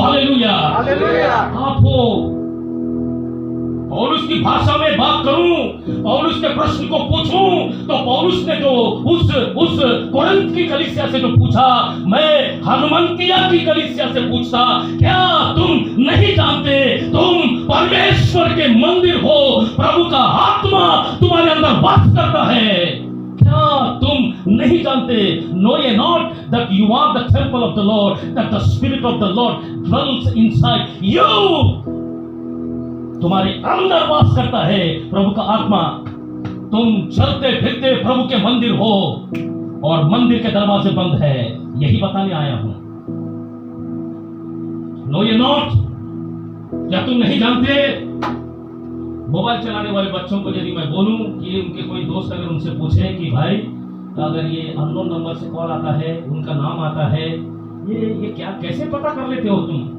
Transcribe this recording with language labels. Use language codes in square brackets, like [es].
[hi] Hallelujah, hallelujah. आप हो। पौलुस की भाषा में बात करूं, पौलुस के प्रश्न को पूछूं, तो पौलुस ने जो उस कोरिन्थ की कलीसिया से जो पूछा, मैं हनुमंतिया की कलीसिया से पूछता, क्या तुम नहीं जानते तुम परमेश्वर के मंदिर हो, प्रभु का आत्मा तुम्हारे अंदर वास करता है? क्या तुम नहीं जानते? [en] Know ye not that you are the temple of the Lord, that the Spirit of the Lord dwells inside you. [hi] तुम्हारे अंदर वास करता है प्रभु का आत्मा। तुम चलते फिरते प्रभु के मंदिर हो और मंदिर के दरवाजे बंद है, यही बताने आया हूं। [en] know you not, [hi] क्या तुम नहीं जानते? मोबाइल चलाने वाले बच्चों को यदि मैं बोलूं कि उनके कोई दोस्त अगर उनसे पूछे कि भाई अगर ये अननोन नंबर से कॉल आता है, उनका नाम आता है, ये क्या कैसे पता कर लेते हो तुम?